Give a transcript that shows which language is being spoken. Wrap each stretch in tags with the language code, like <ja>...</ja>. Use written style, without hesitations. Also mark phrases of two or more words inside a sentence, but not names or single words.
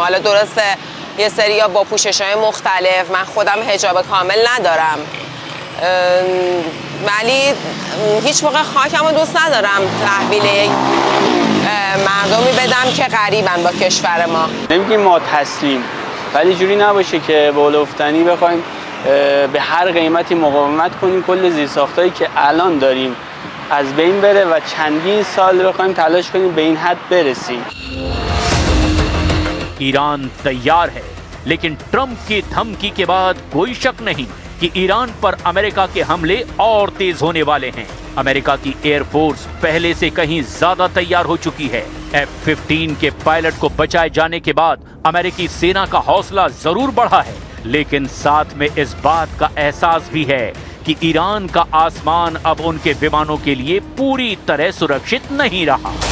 <fa>حالا درسته یه سری‌ها با پوشش‌های مختلف، من خودم حجاب کامل ندارم، ولی هیچ موقع خاکمو دوست ندارم تحویل مردمی بدم که غریبن با کشور ما. نمیگیم ما تسلیم، ولی جوری نباشه که به افتنی بخوایم به هر قیمتی مقاومت کنیم، کل زیرساختایی که الان داریم از بین بره و چندین سال بخوایم تلاش کنیم به این حد برسیم.</fa> <hi>ईरान तैयार है, लेकिन ट्रंप की धमकी के बाद कोई शक नहीं कि ईरान पर अमेरिका के हमले और तेज होने वाले हैं। अमेरिका की एयरफोर्स पहले से कहीं ज्यादा तैयार हो चुकी है। F-15 के पायलट को बचाए जाने के बाद अमेरिकी सेना का हौसला जरूर बढ़ा है, लेकिन साथ में इस बात का एहसास भी है कि ईरान का आसमान अब उनके विमानों के लिए पूरी तरह सुरक्षित नहीं रहा।</hi>